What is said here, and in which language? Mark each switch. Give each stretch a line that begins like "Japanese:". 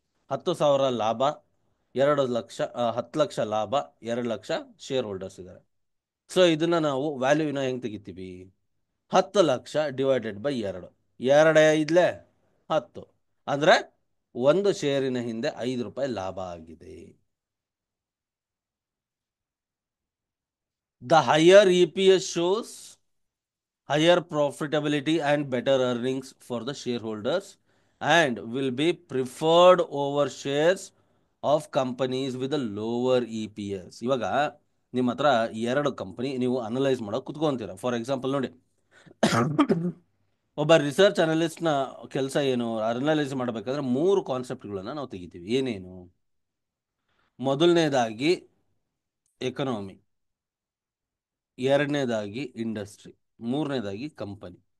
Kannada: 10,000 ಲಾಭ, 2 ಲಕ್ಷ, 10 ಲಕ್ಷ ಲಾಭ, 2 lakh share holders ಇದ್ದಾರೆ. ಸೊ ಇದನ್ನ ನಾವು ವ್ಯಾಲ್ಯೂನ ಹೆಂಗ್ ತೆಗಿತೀವಿ, 10 ಲಕ್ಷ ಡಿವೈಡೆಡ್ ಬೈ 2, 2 5 ಅಂದ್ರೆ ಒಂದು ಶೇರಿನ ಹಿಂದೆ 5 ರೂಪಾಯಿ ಲಾಭ ಆಗಿದೆ.
English: The higher EPS shows higher profitability and better earnings for the shareholders and will be preferred over shares of companies with a lower EPS.
Kannada: ಇವಾಗ ನಿಮ್ಮ ಹತ್ರ ಎರಡು ಕಂಪನಿ ನೀವು ಅನಲೈಸ್ ಮಾಡೋಕೆ ಕುತ್ಕೊಂತೀರ. ಫಾರ್ ಎಕ್ಸಾಂಪಲ್ ನೋಡಿ, ಒಬ್ಬ ರಿಸರ್ಚ್ ಅನಲಿಸ್ಟ್ನ ಕೆಲಸ ಏನು, ಅನಲೈಸ್ ಮಾಡಬೇಕಾದ್ರೆ ಮೂರು ಕಾನ್ಸೆಪ್ಟ್ಗಳನ್ನು ನಾವು ತೆಗಿತೀವಿ. ಏನೇನು? ಮೊದಲನೇದಾಗಿ ಎಕನಾಮಿ, ಎರಡನೇದಾಗಿ ಇಂಡಸ್ಟ್ರಿ, ಮೂರನೇದಾಗಿ ಕಂಪನಿ.